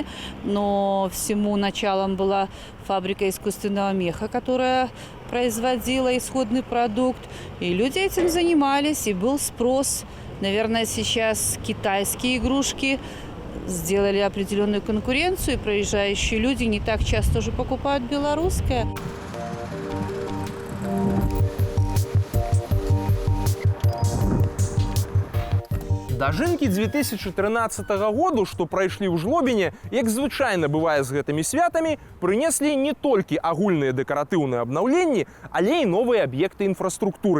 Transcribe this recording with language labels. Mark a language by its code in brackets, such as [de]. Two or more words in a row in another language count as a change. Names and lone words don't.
[ru] Но всему началом была фабрика искусственного меха, которая производила исходный продукт. И люди этим занимались, и был спрос. Наверное, сейчас китайские игрушки сделали определенную конкуренцию, и проезжающие люди не так часто уже покупают белорусское. [be] Дажынкі 2013 году, што прайшлі ў Жлобіне, як звычайна бывае з гэтымі святамі, прынеслі не толькі агульныя дэкаратыўныя абнаўленні, але і новыя аб'екты інфраструктуры.